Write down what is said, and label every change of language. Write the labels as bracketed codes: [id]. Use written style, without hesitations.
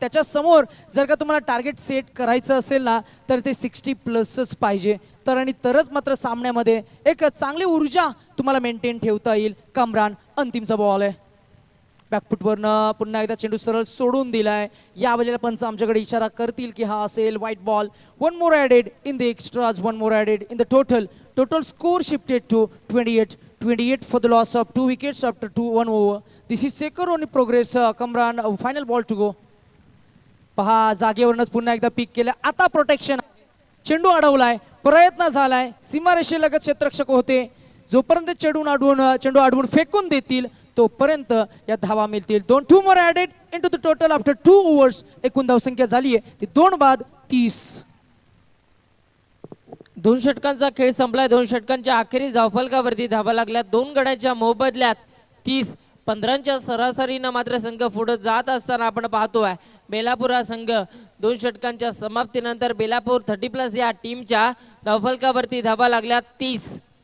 [mr] त्याच्या समोर जर का तुम्हाला टार्गेट सेट करायचं असेल ना तर ते 60+ पाहिजे. तर आणि तरच मात्र सामन्यामध्ये एक चांगली ऊर्जा तुम्हाला मेंटेन ठेवता येईल. कामरान अंतिमचा बॉल आहे. बॅकफुटवरनं पुन्हा एकदा चेंडू सरळ सोडून दिलाय. यावेळेला पंच आमच्याकडे इशारा करतील की हा असेल white ball. [en] 1 more added in the extras, 1 more added in the total score shifted to 28 for the loss of 2 wickets after 1 over. This is second on progress. Kamran, final ball to go. [mr] पहा जागेवरनच पुन्हा एकदा पिक केलं. आता protection. चेंडू अडवलाय. प्रयत्न झालाय. सीमारेषेलगत क्षेत्ररक्षक होते. जोपर्यंत चेंडू अडवून फेकून देतील तोपर्यंत या धावा मिळतील. [en] 2 more added into the total after 2 overs. [mr] एकूण धावसंख्या झाली आहे ती 2 बाद 30. 2 षटकांचा खेळ संपलाय. 2 षटकांच्या अखेरीस धावफलकावरती धावा लागल्या. 2 गड्यांच्या मोबदल्यात 30 15च्या सरासरीनं मात्र संघ पुढे जात असताना आपण पाहतोय. बेलापूर हा संघ 2 षटकांच्या समाप्तीनंतर बेलापूर 30+ या टीमच्या धावफलकावरती धावा लागल्या 30.